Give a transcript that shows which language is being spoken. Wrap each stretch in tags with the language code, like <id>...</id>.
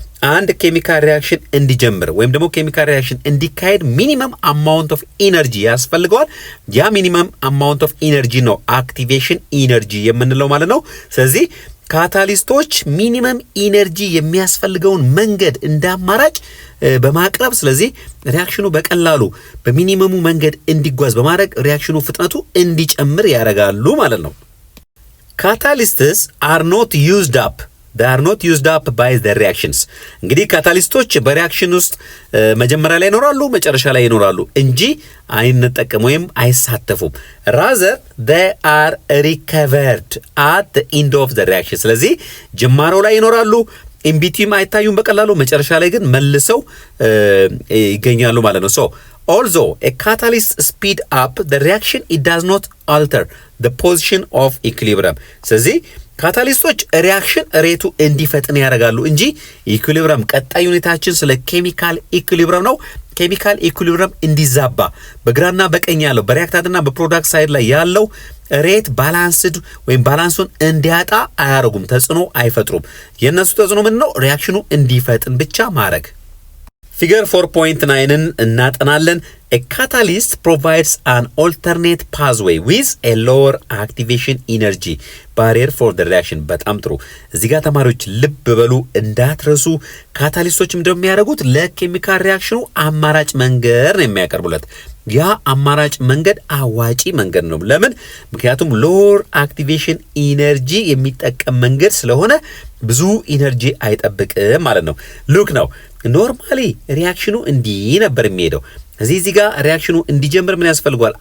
<am>አንድ ኬሚካል ሪአክሽን እንዲጀምር ወይም ደግሞ ኬሚካል ሪአክሽን እንዲካሄድ ሚኒመም አማውንት ኦፍ ኢነርጂ ያስፈልገዋል። ያ ሚኒመም አማውንት ኦፍ ኢነርጂ ነው አክቲቬሽን ኢነርጂ የምንለው ማለት ነው። ስለዚህ ካታሊስቶች ሚኒመም ኢነርጂ የሚያስፈልገውን መንገድ እንደ አማራጭ በማቅረብ ስለዚህ ሪአክሽኑ በቀላሉ በሚኒመሙ መንገድ እንዲጓዝ በማድረግ ሪአክሽኑ ፍጥነቱ እንዲጨምር ያደርጋሉ ማለት ነው።</am> <en>Catalysts are not used up. They are not used up by the reactions.</en> <am>እንግዲህ ካታሊስቶች በሪአክሽን ውስጥ መጀመሪያ ላይ ይኖራሉ፣ መጨረሻ ላይ ይኖራሉ እንጂ አይነጠቀም ወይም አይሳተፉም።</am> <en>rather they are recovered at the end of the reaction.</en> <am>ስለዚህ ጅማሮ ላይ ይኖራሉ፣ ኢንቢቲም አይታዩም በቀላሉ፣ መጨረሻ ላይ ግን መልሰው ይገኛሉ ማለት ነው።</am> <en>so although a catalyst speed up the reaction, it does not alter the position of equilibrium.</en> <am>ስለዚህ ካታሊስቶች ሪአክሽን ሬቱ እንዲፈጥን ያደርጋሉ እንጂ ኢኩሊብረም ቀጣይ ዩኒታችን ስለ ኬሚካል ኢኩሊብረም ነው። ኬሚካል ኢኩሊብረም እንዲዛባ በግራና በቀኝ ያለው በሪአክታንትና በፕሮዳክት ሳይድ ላይ ያለው ሬት ባላንስድ ወይም ባላንሱን እንዲያጣ አያደርጉም፣ ተጽዕኖ አይፈጥሩም። የነሱ ተጽዕኖ ምን ነው? ሪአክሽኑ እንዲፈጥን ብቻ ማድረግ። ፊገር 4.9ን እናጠናለን።</am> <en>A catalyst provides an alternate pathway with a lower activation energy barrier for the reaction.</en> <am>በጣም ጥሩ። እዚህ ጋር ተማሪዎች ልብ በሉ እንዳትረሱ። ካታሊስቶችም እንደሚያደርጉት ለኬሚካል ሪአክሽኑ አማራጭ መንገድ ነው የሚያቀርቡለት። ያ አማራጭ መንገድ አዋጪ መንገድ ነው። ለምን? ምክንያቱም ሎር አክቲቬሽን ኢነርጂ የሚጠቀም መንገድ ስለሆነ ብዙ ኢነርጂ አይጠብቅም ማለት ነው። ሉክ ነው ኖርማሊ ሪአክሽኑ እንዲህ ነበር የሚሄደው። እዚህ ጋር ሪአክሽኑ እንዲጀምር ምን ያስፈልጋል?</am>